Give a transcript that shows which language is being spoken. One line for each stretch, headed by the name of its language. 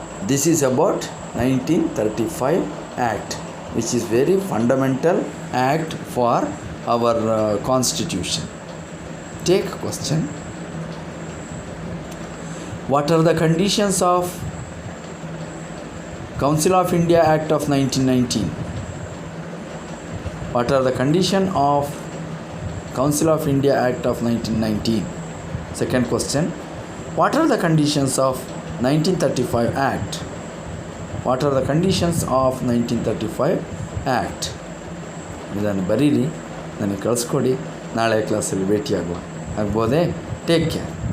English: This is about 1935 act, which is very fundamental act for our constitution. Take question. What are the conditions of Council of India Act of 1919? What are the condition of Council of India Act of 1919? Second question, what are the conditions of 1935 Act? What are the conditions of 1935 Act?
Kannada: ಇದನ್ನು ಬರೀರಿ, ನನಗೆ ಕಳಿಸ್ಕೊಡಿ, ನಾಳೆ ಕ್ಲಾಸಲ್ಲಿ ಭೇಟಿಯಾಗುವ ಆಗ್ಬೋದೇ?
English: Take care.